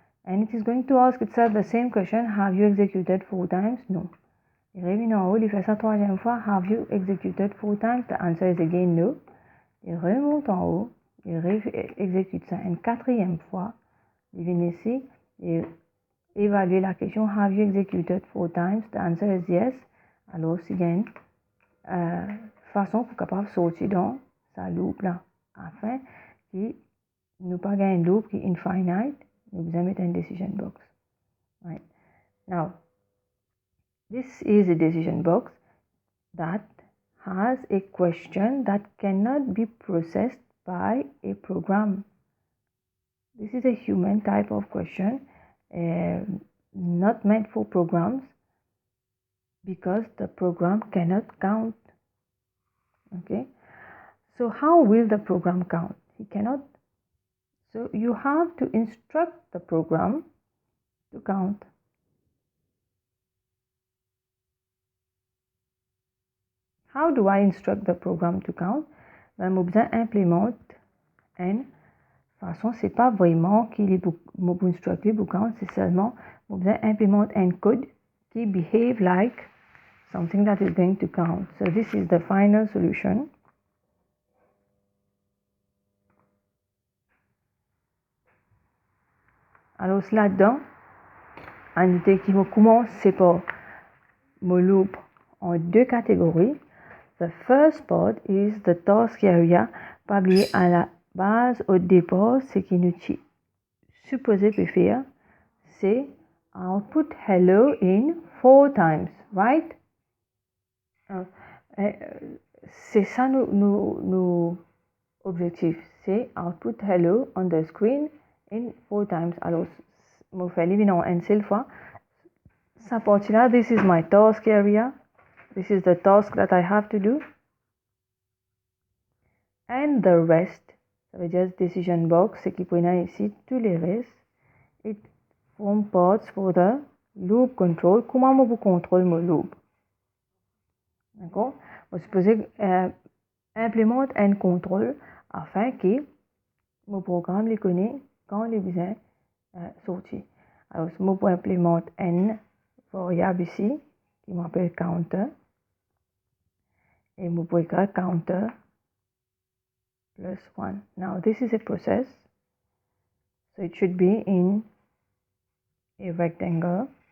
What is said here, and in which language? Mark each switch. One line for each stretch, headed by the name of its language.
English: And it is going to ask itself the same question, have you executed 4 times? No.
French: Il revient en haut, il fait ça troisième fois,
English: have you executed 4 times? The answer is again no.
French: Il remonte en haut, il exécute ça une quatrième fois, il vient ici, il évalue la question,
English: have you executed 4 times? The answer is yes.
French: Alors, c'est again, façon pour capable sortir dans sa loop là afin que nous pas gagner une loop qui est infinite, nous besoin mettre une decision box.
English: Right. Now, this is a decision box that has a question that cannot be processed by a program. This is a human type of question, not meant for programs, because the program cannot count. Okay, so how will the program count? He cannot. So you have to instruct the program to count. How do I instruct the program to count?
French: Ben, mon besoin implémente une façon, c'est pas vraiment qu'il est mon instructer pour count, c'est seulement mon besoin implémente un code qui
English: behave like something that is going to count. So this is the final solution.
French: Alors là-dedans, on dit qu'il va commencer par mon loop en deux catégories.
English: The first part is the task area.
French: Pas oublier à la base, au départ, ce qui nous supposé faire, c'est
English: output hello in 4 times, right?
French: C'est ça nos objectifs, c'est
English: output hello on the screen in 4 times.
French: Alors, je fais l'évident une seule fois. Ça partie là,
English: this is my task area. This is the task that I have to do. And the rest,
French: Ça veut dire decision box, c'est qui prend ici tous les restes.
English: It form parts for the loop control.
French: Comment je contrôle mon loop? D'accord? Je suppose implémente un contrôle afin que mon programme les connaît quand les besoins sortir. Alors, je peux implémenter une variable ici qui m'appelle counter. Et je peux écrire counter plus 1.
English: Now, this is a process. So, it should be in a rectangle.